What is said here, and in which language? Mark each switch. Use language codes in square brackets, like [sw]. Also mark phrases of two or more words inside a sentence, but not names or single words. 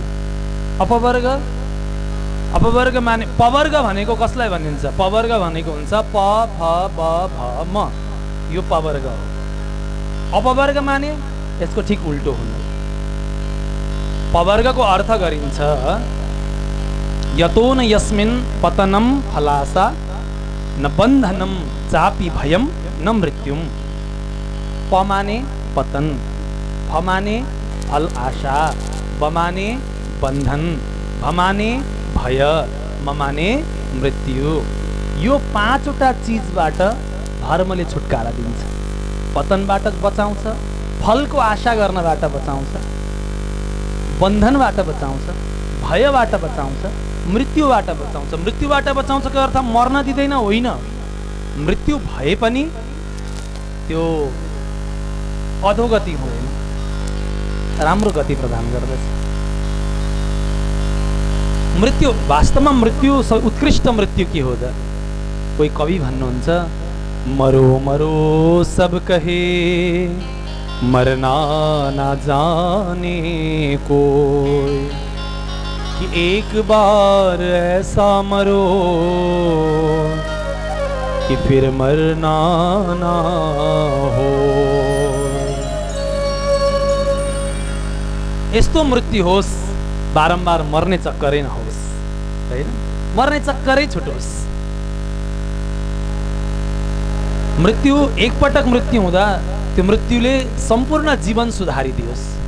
[ne] अपवर्ग, अपवर्ग माने पवर्ग भनेको कसलाई भनिन्छ? पवर्ग भनेको हुन्छ प फ ब भ म, यो पवर्ग हो। अपवर्ग माने यसको ठिक उल्टो हुनु। पवर्गको अर्थ गरिन्छ [sa] यतो न यस्मिन् पतनम फलासा न बन्धनम चापि भयम न मृत्युम। [ne] प माने पतन, फ माने फल आशा, ब माने बन्धन, भ माने भय, म माने मृत्यु। यो पाँचवटा चिजबाट धर्मले छुटकारा दिन्छ। पतनबाट बचाउँछ, फलको आशा गर्नबाट बचाउँछ, बन्धनबाट बचाउँछ, भयबाट बचाउँछ, मृत्युबाट बचाउँछ। मृत्युबाट बचाउँछको अर्थ मर्न दिँदैन होइन, मृत्यु भए पनि त्यो अधोगति हुँदैन, राम्रो गति प्रदान गर्दछ। मृत्यु वास्तवमा मृत्यु उत्कृष्ट मृत्यु के हो त? कोही कवि भन्नुहुन्छ [hi] मरो मरो सब कहे मरना ना जाने कोई, कि एक बार ऐसा मरो कि फिर मरना ना हो। [ne] यस्तो मृत्यु होस्, बारम्बार मर्ने चक्करै नहोस्, हैन? मर्ने चक्करै छुटोस्। मृत्यु एकपटक मृत्यु हुँदा त्यो मृत्युले सम्पूर्ण जीवन सुधारिदियोस्।